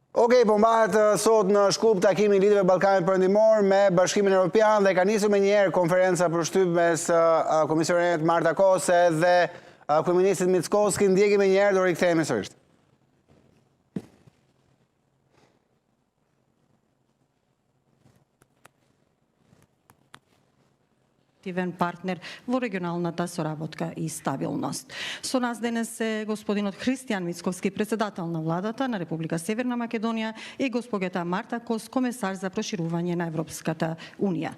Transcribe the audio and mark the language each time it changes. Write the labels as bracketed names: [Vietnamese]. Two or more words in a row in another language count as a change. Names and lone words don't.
[Albanian] Okej, po mbahet sot në Shkup takimi i lidhjeve Ballkanit Perëndimor me Bashkimin Evropian dhe ka nisur me njëherë konferenca për shtyp mes komisionerit Marta Kose dhe kryeministit Mickoski. Ndjeki me njëherë, do rikthehemi sërish. [Macedonian] Партнер во регионалната соработка и стабилност. Со нас денес е господинот Христијан Мицковски, председател на владата на Република Северна Македонија, и госпогата Марта Кос, комесар за проширување на Европската Унија.